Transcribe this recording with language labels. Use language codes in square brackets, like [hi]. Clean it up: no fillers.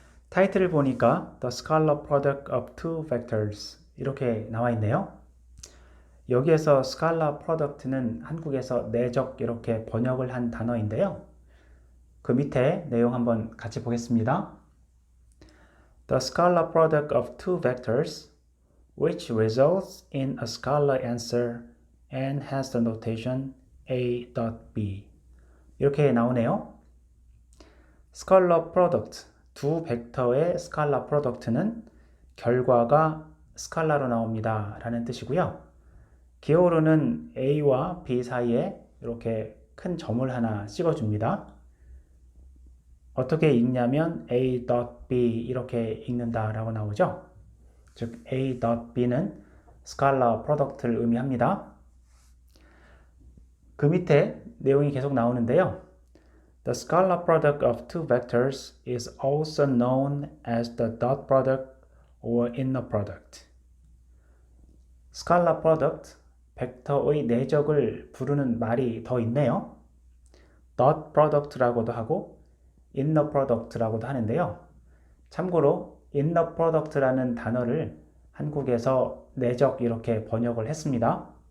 [ko] 타이틀을 보니까 [en] The scalar product of two vectors [ko] 이렇게 나와 있네요. 여기에서 scalar product는 한국에서 내적 이렇게 번역을 한 단어인데요. 그 밑에 내용 한번 같이 보겠습니다. [en] The scalar product of two vectors which results in a scalar answer and has the notation a dot b [ko] 이렇게 나오네요. 스칼라 프로덕트, 두 벡터의 스칼라 프로덕트는 결과가 스칼라로 나옵니다 라는 뜻이고요. 기호로는 A와 B 사이에 이렇게 큰 점을 하나 찍어줍니다. 어떻게 읽냐면 A.B 이렇게 읽는다 라고 나오죠. 즉 A.B는 스칼라 프로덕트를 의미합니다. 그 밑에 내용이 계속 나오는데요. [en] The scalar product of two vectors is also known as the dot product or inner product. [ko] 스칼라 프로덕트, 벡터의 내적을 부르는 말이 더 있네요. dot product라고도 하고 inner product라고도 하는데요. 참고로 inner product라는 단어를 한국에서 내적 이렇게 번역을 했습니다.